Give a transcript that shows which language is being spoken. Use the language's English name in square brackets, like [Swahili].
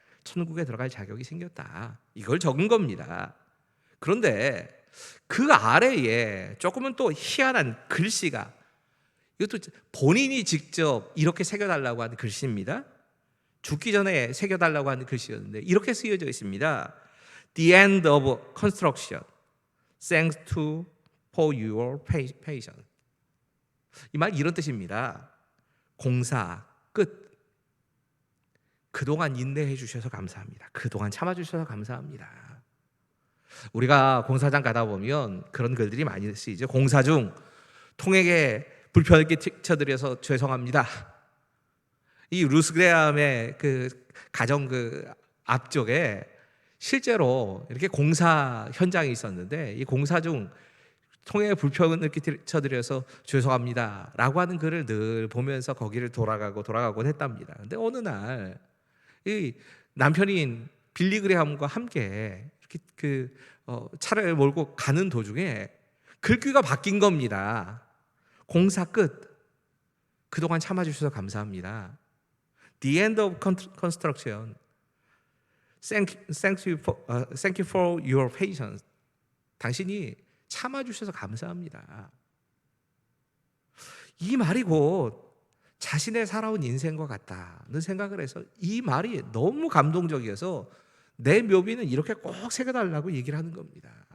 [Korean] 천국에 들어갈 자격이 생겼다. 이걸 적은 겁니다. 그런데 그 아래에 조금은 또 희한한 글씨가, 이것도 본인이 직접 이렇게 새겨달라고 하는 글씨입니다. 죽기 전에 새겨달라고 하는 글씨였는데 이렇게 쓰여져 있습니다. [English] The end of construction. Thanks to for your patience. [Korean] 이 말 이런 뜻입니다. 공사 끝. 그동안 인내해 주셔서 감사합니다. 그동안 참아 주셔서 감사합니다. 우리가 공사장 가다 보면 그런 글들이 많이 쓰이죠. 공사 중 통에게 불편을 끼쳐드려서 죄송합니다. 이 루스 그레함의 그 가정 그 앞쪽에 실제로 이렇게 공사 현장이 있었는데, 이 공사 중 통에 불편을 끼쳐드려서 죄송합니다라고 하는 글을 늘 보면서 거기를 돌아가곤 했답니다. 근데 어느 날 이 남편인 빌리 그레함과 함께 이렇게 차를 몰고 가는 도중에 글귀가 바뀐 겁니다. 공사 끝. 그동안 참아주셔서 감사합니다. [English] The end of construction. Thank you for your patience. [Korean] 당신이 참아주셔서 감사합니다. 이 말이 곧 자신의 살아온 인생과 같다는 생각을 해서 이 말이 너무 감동적이어서 내 묘비는 이렇게 꼭 새겨달라고 얘기를 하는 겁니다.